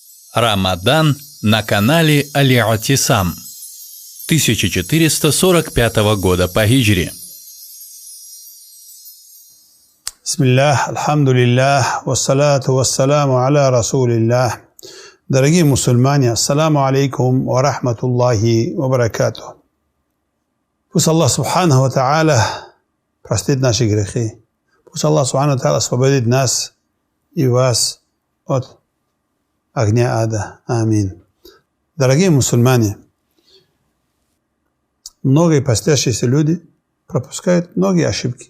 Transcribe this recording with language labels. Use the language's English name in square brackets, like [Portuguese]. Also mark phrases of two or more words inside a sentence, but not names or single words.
[Russian] Рамадан на канале Аль-Атисам 1445 года по хиджре. Бисмиллах, [Arabic] الحمد لله، والصلاة والسلام على رسول الله. [Russian] Дорогие мусульмане, [Arabic] السلام عليكم ورحمة الله وبركاته. [Russian] Пусть Аллах [Arabic] سبحانه وتعالى [Russian] простит наши грехи. Пусть Аллах [Arabic] سبحانه وتعالى [Russian] освободит нас и вас от огня ада. Амин. Дорогие мусульмане, многие постящиеся люди пропускают многие ошибки.